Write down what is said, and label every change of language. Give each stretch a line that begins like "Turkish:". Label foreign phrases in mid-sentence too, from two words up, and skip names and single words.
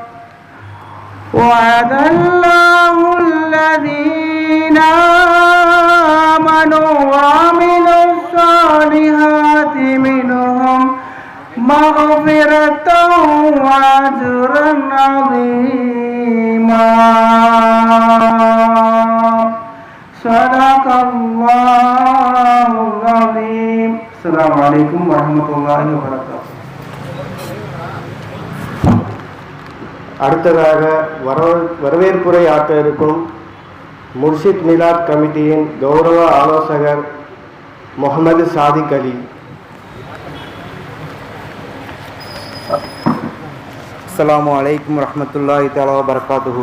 Arabic: وعد الله الذين آمنوا وعملوا الصالحات منهم مغفرة وأجرا عظيما صدق الله العظيم. السلام عليكم ورحمة الله وبركاته.
Tamil: அடுத்ததாக வரவேற்புரை ஆற்ற இருக்கும் முர்ஷித் மிலாத் கமிட்டியின் கௌரவ ஆலோசகர் முகமது சாதிக் அலி.
Arabic: السلام عليكم ورحمة الله تعالى وبركاته.